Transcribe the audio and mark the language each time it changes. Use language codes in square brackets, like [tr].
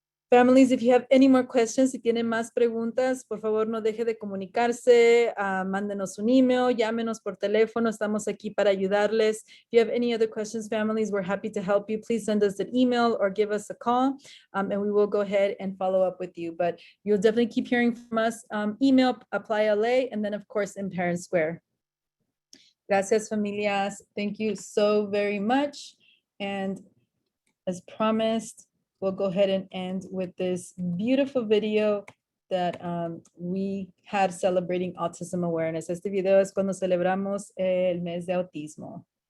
[en] Families, if you have any more questions, [es] si tienen más preguntas, por favor no deje de comunicarse, mándenos un email, llámenos por teléfono, estamos aquí para ayudarles. [en] If you have any other questions, families, we're happy to help you. Please send us an email or give us a call, and we will go ahead and follow up with you. But you'll definitely keep hearing from us, email, Apply LA, and then of course in Parent Square. [es] Gracias, familias. [en] Thank you so very much. And as promised, we'll go ahead and end with this beautiful video that we had celebrating autism awareness. [es] Este video es cuando celebramos el mes de autismo.